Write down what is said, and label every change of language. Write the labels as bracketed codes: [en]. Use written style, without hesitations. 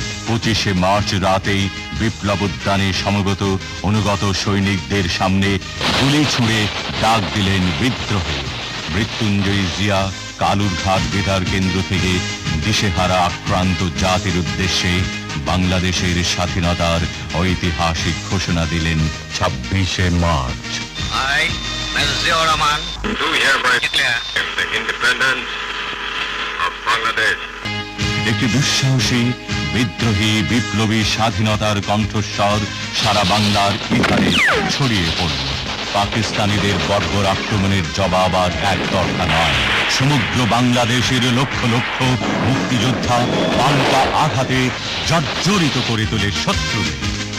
[bn] 25শে March রাতেই বিপ্লব উদ্যানে সমবেত অনুগত সৈনিকদের সামনে গুলি ছুঁড়ে ডাক দিলেন বিদ্রোহে। মৃত্যুঞ্জয়ী জিয়া কালুরঘাট বেতার কেন্দ্র থেকে দিশেহারা আক্রান্ত জাতির উদ্দেশ্যে বাংলাদেশের স্বাধীনতার ঐতিহাসিক ঘোষণা দিলেন 26শে March. [en] I, Major Ziaur Rahman, Do hereby declare the independence of Bangladesh. [bn] একটি দুঃসাহসী, বিদ্রোহী, বিপ্লবী স্বাধীনতার কণ্ঠস্বর সারা বাংলার ইথারে ছড়িয়ে পড়ল। পাকিস্তানিদের বর্বর আক্রমণের জবাব আর একতরফা নয়। সমগ্র বাংলাদেশের লক্ষ লক্ষ মুক্তিযোদ্ধা পাল্টা আঘাতে জর্জরিত করে তোলে শত্রুদের।